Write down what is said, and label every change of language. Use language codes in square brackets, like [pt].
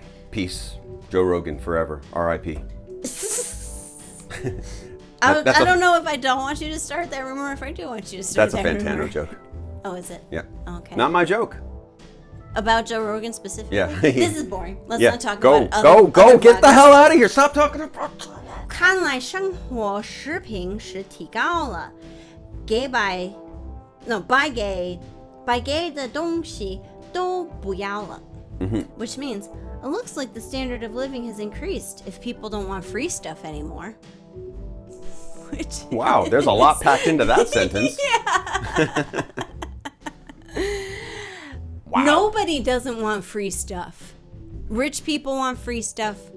[en] Peace. Joe Rogan forever. R.I.P. I don't know if I don't want you to start that rumor or if I do want you to start that rumor. That's a Fantano joke. Oh, is it? Yeah. Okay. Not my joke. About Joe Rogan specifically? Yeah. This is boring. Let's not talk about other get the hell out of here. Stop talking about... [zh] 看来生活水平是提高了，白给的东西都不要了。 [en] Which means, it looks like the standard of living has increased if people don't want free stuff anymore. Which wow, there's a lot packed into that sentence. Yeah. Wow. Nobody doesn't want free stuff. Rich people want free stuff.